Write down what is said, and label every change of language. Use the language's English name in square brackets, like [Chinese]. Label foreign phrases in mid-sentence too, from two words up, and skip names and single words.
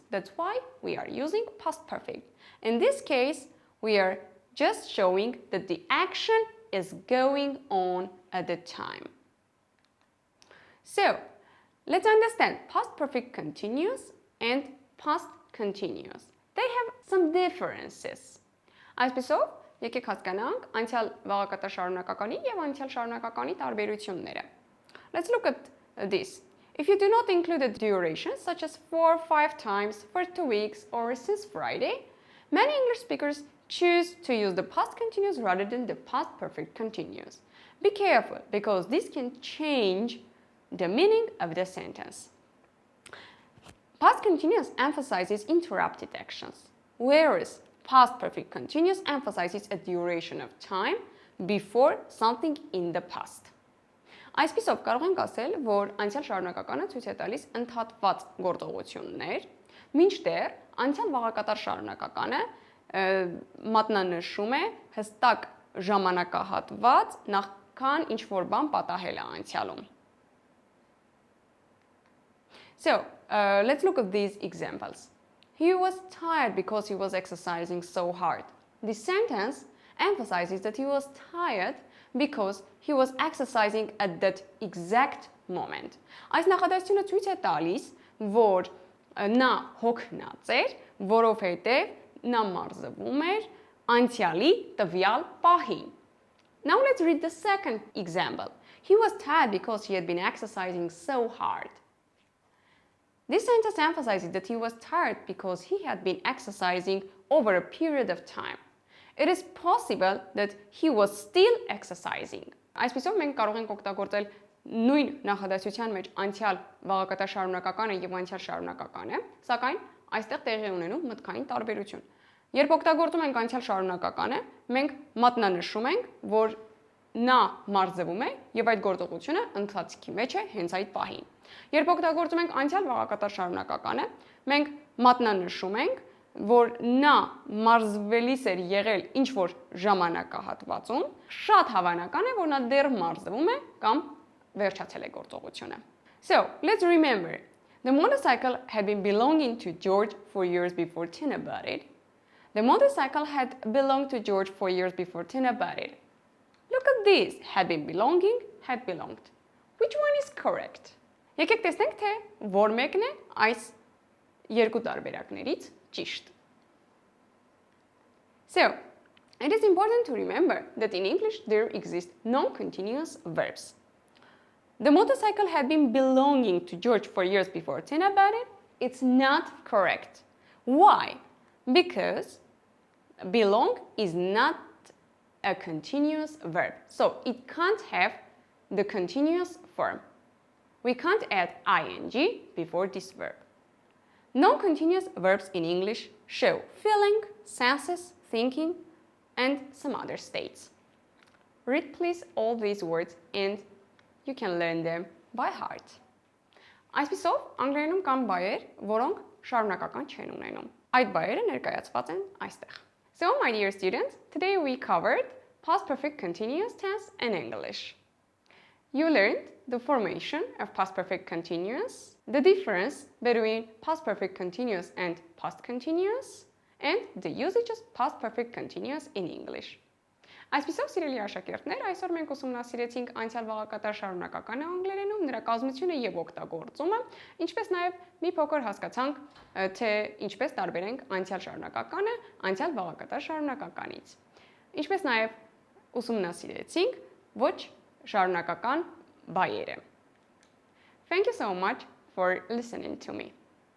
[English] That's why we are using past perfect. In this case, we are just showing that the action is going on at the time. So, let's understand past perfect continuous and past continuous. They have some differences. [Armenian] Այսպիսով, եկեք հասկանանք անցյալ վաղակատար շարունակականի եւ անցյալ շարունակականի տարբերությունները. [English] Let's look at this. If you do not include a duration such as 4 or 5 times for 2 weeks or since Friday, many English speakers choose to use the past continuous rather than the past perfect continuous. Be careful because this can change the meaning of the sentence. Past continuous emphasizes interrupted actions, whereas past perfect continuous emphasizes a duration of time before something in the past. [Armenian] Այսպիսով կարող ենք ասել, որ անցյալ շարունակականը ցույց է տալիս ընդհատված գործողություններ, մինչդեռ անցյալ վաղակատար շարունակականը մատնանշում է հստակ ժամանակահատված նախքան ինչ-որ բան պատահել է անցյալում. [English] So, let's look at these examples. He was tired because he was exercising so hard. This sentence emphasizes that he was tired because he was exercising at that exact moment. [Armenian] Այս նախադասությունը ցույց է տալիս, որ նա հոգնած էր, որովհետև նա մարզվում էր անցյալի տվյալ պահին. [English] Now let's read the second example. He was tired because he had been exercising so hard. This sentence emphasizes that he was tired because he had been exercising over a period of time. It is possible that he was still exercising. [Armenian] Այսպիսով մենք կարող ենք օգտագործել նույն նախադասության մեջ անցյալ վաղակատար շարունակականը եւ անցյալ շարունակականը, սակայն այստեղ տեղի ունենում մտքային տարբերություն։ Երբ օգտագործում ենք անցյալ շարունակականը, մենք մատնանշում ենք, որ նա մարզվում է եւ այդ գործողությունը ընթացքի մեջ է հենց այդ պահին։ Երբ օգտագործում ենք անցյալ վաղակատար շարունակականը, մենք մատնանշում ենք, որ նա մարզվելիս էր եղել ինչ որ ժամանակահատվածում, շատ հավանական է, որ նա դեռ մարզվում է կամ վերջացել է գործողությունը։ [English] So, let's remember. The motorcycle had been belonging to George for years before Tina bought it. The motorcycle had belonged to George for years before Tina bought it. Look at this. Had been belonging, had belonged. Which one is correct? [Armenian] Եկեք տեսնենք, թե որ մեկն է այս երկու տարբերակներից ճիշտ։ [English] So, it is important to remember that in English there exist non-continuous verbs. The motorcycle had been belonging to George for years before Tina bought it. It's not correct. Why? Because belong is not a continuous verb. So it can't have the continuous form. We can't add ing before this verb. Non-continuous verbs in English show feeling, senses, thinking, and some other states. Read please all these words and you can learn them by heart. [Armenian] Այսպիսով, անգլերենում կան բայեր, որոնք շարունակական չեն ունենում։ Այդ բայերը ներկայացված են այստեղ։ [English] So, my dear students, today we covered past perfect continuous tense in English. You learned the formation of past perfect continuous, the difference between past perfect continuous and past continuous, and the usage of past perfect continuous in English. [Armenian] Այսպիսով, սիրելի աշակերտներ, այսօր մենք ուսումնասիրեցինք անցյալ վաղակատար շարունակականը անգլերենում, նրա կազմությունը եւ օգտագործումը, ինչպես նաեւ մի փոքր հասկացանք, թե ինչպես տարբերենք անցյալ շարունակականը անցյալ վաղակատար շարունակականից։ Ինչպես նաեւ ուսումնասիրեցինք ոչ շարունակական բայերը. [English] Thank you so much for listening to me.